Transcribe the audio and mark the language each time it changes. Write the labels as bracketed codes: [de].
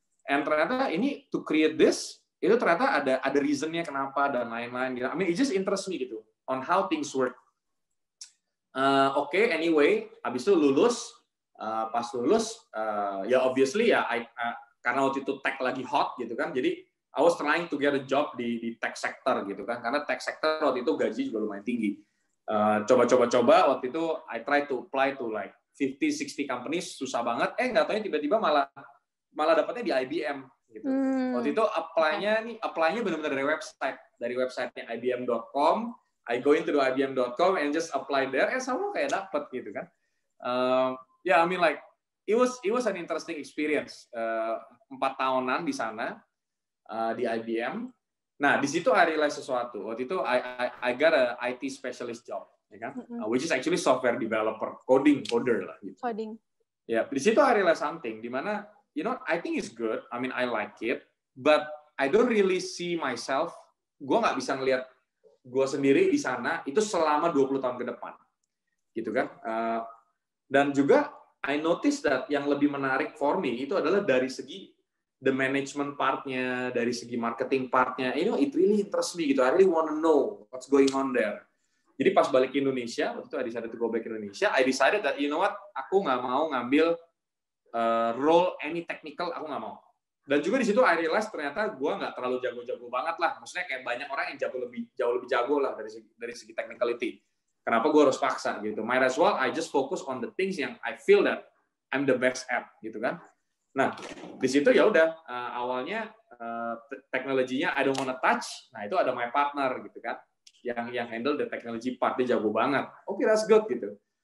[id] And ternyata ini [en] to create this [id] itu ternyata ada reasonnya kenapa dan lain-lain. [en] I mean, it just interests me gitu on how things work. [id] Oke, anyway, habis itu lulus, pas lulus, ya obviously ya, karena waktu itu tech lagi hot gitu kan, jadi [en] I was trying to get a job [id] di tech sector gitu kan, karena tech sector waktu itu gaji juga lumayan tinggi. Coba waktu itu [en] I try to apply to like 50-60 companies, [id] susah banget. Nggak taunya tiba-tiba malah dapatnya di IBM. Gitu. Waktu itu apply-nya benar-benar dari website-nya ibm.com. [en] I go into the ibm.com and just apply there, [id] sama kayak dapat gitu kan. [en] I mean like it was an interesting experience. [id] 4 tahunan di sana di IBM. Nah di situ [en] I realize [id] sesuatu. Waktu itu [en] I got a IT specialist job, [id] ya kan? [en] Which is actually software developer, coder lah. Gitu. Coding. [id] Ya di situ [en] I realize something, [id] di mana [en] you know, I think it's good. I mean, I like it, but I don't really see myself. [id] Gue nggak bisa ngelihat gue sendiri di sana itu selama 20 tahun ke depan, gitu kan? Dan juga [en] I notice that [id] yang lebih menarik [en] for me [id] itu adalah dari segi [en] the management part-nya, [id] dari segi marketing part-nya. [en] You know, it really interests me gitu. I really want to know what's going on there. [id] Jadi pas balik ke Indonesia, waktu itu [en] I decided to go back [id] ke Indonesia. [en] I decided that you know what, [id] aku nggak mau ngambil role [en] any technical, [id] aku nggak mau. Dan juga di situ [en] I realize [id] ternyata gue nggak terlalu jago-jago banget lah. Maksudnya kayak banyak orang yang jauh lebih jago lah dari segi technicality. Kenapa gue harus paksa gitu? [en] Might as well I just focus on the things yang I feel that I'm the best at gitu kan. [id] Nah di situ ya udah awalnya teknologinya [en] I don't wanna touch. [id] Nah itu ada [en] my partner [id] gitu kan, yang handle [en] the technology part, [id] dia jago banget. [en] Okay, that's good [id] gitu.